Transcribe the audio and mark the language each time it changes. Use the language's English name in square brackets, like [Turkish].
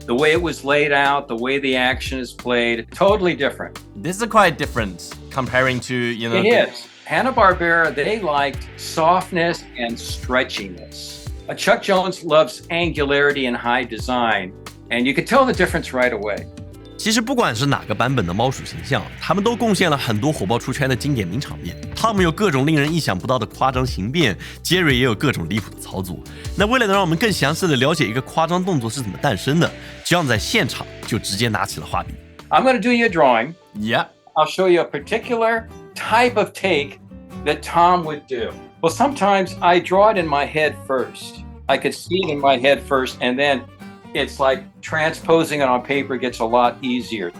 [English] The way it was laid out, the way the action is played, totally different. This is quite different comparing to, you know... It is. Hanna-Barbera, they liked softness and stretchiness. Chuck Jones loves angularity and high design, and you could tell the difference right away. [Chinese] 其实不管是哪个版本的猫鼠形象，他们都贡献了很多火爆出圈的经典名场面。 Tom 有各种令人意想不到的夸张形变， Jerry 也有各种离谱的操作。那为了能让我们更详细的了解一个夸张动作是怎么诞生的， John 在现场就直接拿起了画笔。 [English] I'm going to do you a drawing. Yeah. I'll show you a particular type of take that Tom would do. Well, sometimes I draw it in my head first. I could see it in my head first, and then.It's like transposing it on paper gets a lot easier.